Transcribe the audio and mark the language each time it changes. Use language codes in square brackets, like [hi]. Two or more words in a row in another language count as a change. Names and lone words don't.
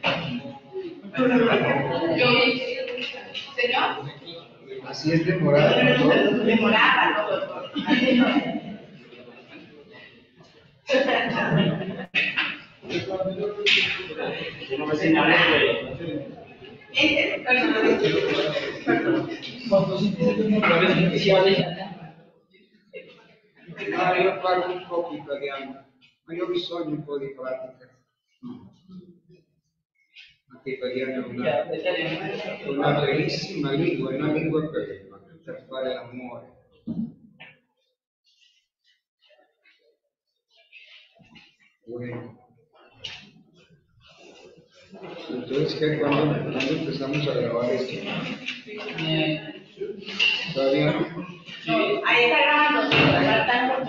[es] Señor. Así es de morada para todo. De morada para todo. No me señales de... [it] Io parlo un po' italiano, ma io ho bisogno un po' di pratica. Anche italiano è una bellissima lingua, è una lingua per fare l'amore. [es] Bueno. Entonces, ¿cuándo empezamos a grabar esto? ¿Todavía no? Ahí está grabando, sí, faltan mucho.